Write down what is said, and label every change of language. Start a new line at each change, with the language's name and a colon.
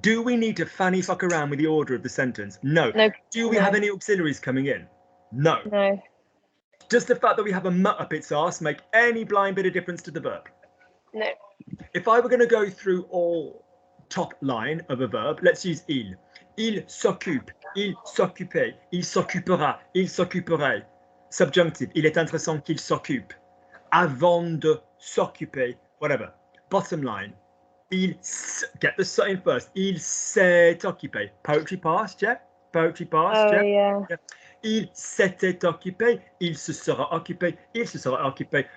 English: Do we need to fanny fuck around with the order of the sentence? No. Do we have any auxiliaries coming in? No. No. Does the fact that we have a mutt up its arse make any blind bit of difference to the verb? No. If I were going to go through all top line of a verb, let's use il.
French: Il s'occupe, il s'occupait, il s'occupera, il s'occuperait. Subjunctive, il est intéressant qu'il s'occupe. Avant de s'occuper, whatever.
English: Bottom line, get the s in first.
French: Il s'est occupé.
English: Poetry past, yeah? Poetry past, yeah?
French: Il s'était occupé, il se sera occupé, il se sera occupé.